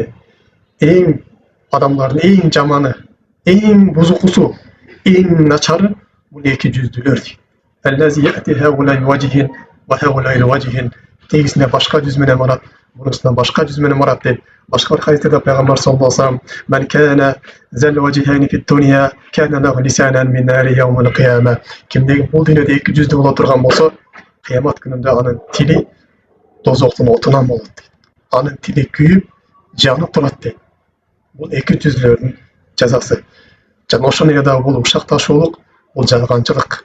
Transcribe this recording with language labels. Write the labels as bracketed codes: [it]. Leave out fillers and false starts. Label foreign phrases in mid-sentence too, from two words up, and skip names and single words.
[ky] Эң адамдардын эң жаманы, эң бузукусу, эң начары бул эки жүздүүлөр дейт. [ar] الذي يأتي هؤلاء بوجه و هؤلاء بوجه. [ky] Тегисине башка жүз менен барат, бунусунан башка жүз менен барат дейт. Башка бир хадисте пайгамбар [ar] صلى الله عليه و سلم: "من كان ذا وجهين في الدنيا كان له لسانان من نار يوم القيامة." [ky] Кимдеги бул дүйнөдө эки жүздүү боло турган болсо, кыямат күнүндө анын тили дозоктун отунан болот дейт. Анын тили күйүп, жанып турат дейт. Бул эки жүздүүлөрдүн жазасы. Жана ошондой эле дагы бул ушакташуулук, бул жалганчылык.